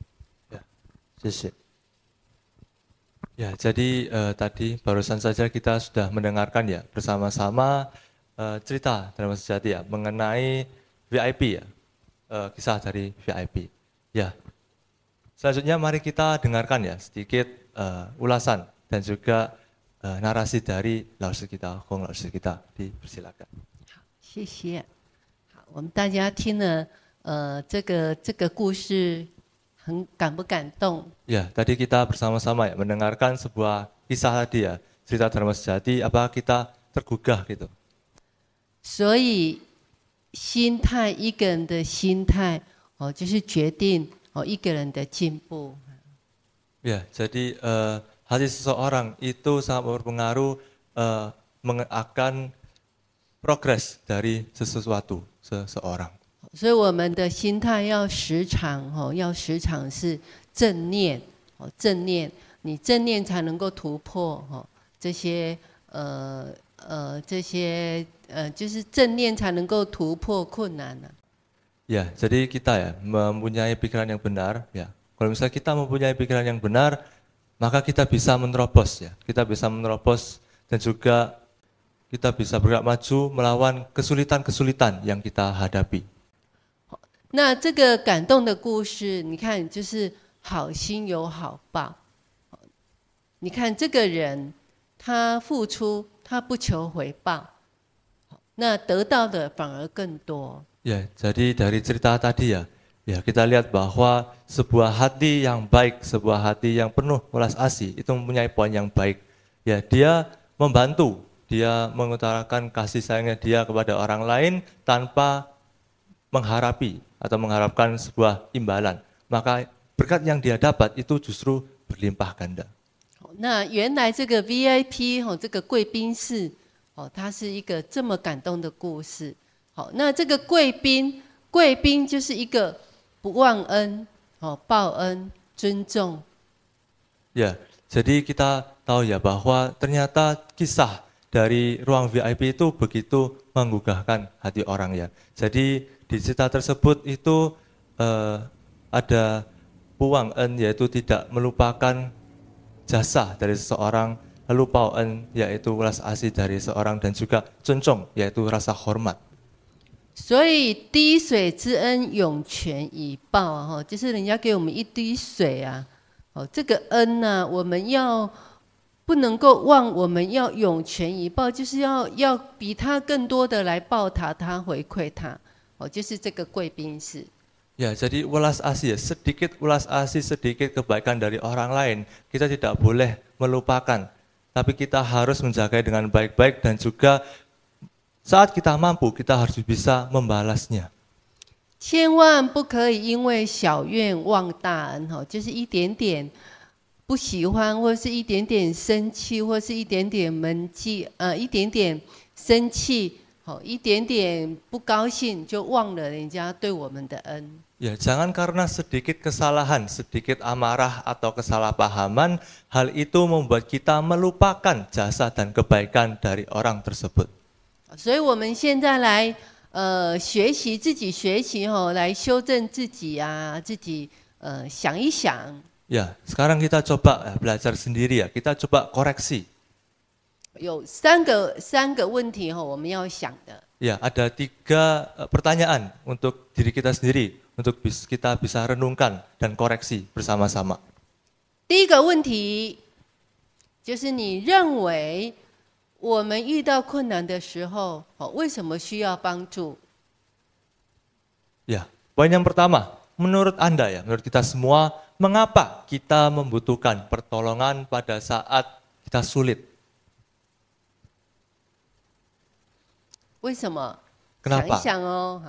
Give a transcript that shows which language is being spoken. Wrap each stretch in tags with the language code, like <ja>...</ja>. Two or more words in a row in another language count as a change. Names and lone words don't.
<id>Ya, jadi tadi barusan saja kita sudah mendengarkan ya bersama-sama cerita Dharma Sejati ya mengenai VIP ya, kisah dari VIP. Ya, selanjutnya mari kita dengarkan ya sedikit ulasan dan juga narasi dari 老师kita, Hong 老师 kita, dipersilakan.</id> <zh>谢谢。好，我们大家听了这个故事，很感不感动？</zh> <id>Ya, tadi kita bersama-sama ya mendengarkan sebuah kisah tadi ya, cerita Dharma Sejati, apa kita tergugah gitu.</id> <zh>所以心态，一个人的心态就是决定一个人的进步。</zh> <id>Ya, jadi hati seseorang itu sangat berpengaruh akan progres dari seseorang.</id> <zh>所以我们的心态要时常是正念，正念，你正念才能够突破这些就是正念才能够突破困难呢。</zh> <id>Ya, jadi kita ya mempunyai pikiran yang benar ya. Kalau misalnya kita mempunyai pikiran yang benar, maka kita bisa menerobos ya. Kita bisa menerobos dan juga kita bisa bergerak maju melawan kesulitan-kesulitan yang kita hadapi.</id> <zh>那这个感动的故事，你看，就是好心有好报。你看这个人，他付出，他不求回报，那得到的反而更多。</zh> <id>Ya, jadi dari cerita tadi ya kita lihat bahwa sebuah hati yang baik, sebuah hati yang penuh welas asih itu mempunyai poin yang baik. Ya, dia membantu, dia mengutarakan kasih sayangnya dia kepada orang lain tanpa mengharapkan sebuah imbalan. Maka berkat yang dia dapat itu justru berlimpah ganda.</id> <zh>那原来这个 VIP 这个贵宾室它是一个这么感动的故事。好，那这个贵宾就是一个不忘恩报恩尊重。</zh> <id>Ya, jadi kita tahu ya bahwa ternyata kisah dari ruang VIP itu begitu menggugahkan hati orang ya. Jadi di cerita tersebut itu ada puang en, yaitu tidak melupakan jasa dari seseorang, lalu pauen yaitu welas asih dari seseorang, dan juga cuncung yaitu rasa hormat.</id> <zh>所以滴水之恩涌泉以报啊，哈，就是人家给我们一滴水啊，哦，这个恩呢、我们要不能够忘，我们要涌泉以报，就是要比他更多的来报他回馈他，哦，就是这个贵宾室。</zh> <id>Ya, jadi ulas asih ya, sedikit ulas asih, sedikit kebaikan dari orang lain, kita tidak boleh melupakan. Tapi kita harus menjaga dengan baik-baik dan juga saat kita mampu, kita harus bisa membalasnya.</id> <zh>千万不可以因为小愿忘大恩，哈，就是一点点不喜欢，或是一点点生气，或是一点点闷气，一点点生气，好，一点点不高兴，就忘了人家对我们的恩。</zh> <id>Ya, jangan karena sedikit kesalahan, sedikit amarah atau kesalahpahaman, hal itu membuat kita melupakan jasa dan kebaikan dari orang tersebut.</id> <zh>所以我们现在来学习自己学习来修正自己啊，自己想一想。</zh> <id>Ya, sekarang kita coba belajar sendiri ya, kita coba koreksi.</id> <zh>有三个问题我们要想的。</zh> <id>Ya, ada 3 pertanyaan untuk diri kita sendiri, untuk kita bisa renungkan dan koreksi bersama-sama.</id> <zh>第一个问题就是你认为我们遇到困难的时候，为什么需要帮助？</zh> <id>Ya, poin yang pertama, menurut Anda ya, menurut kita semua, mengapa kita membutuhkan pertolongan pada saat kita sulit?</id> <zh>为什么？</zh> <id>Kenapa?</id> <zh>想一想哦。</zh>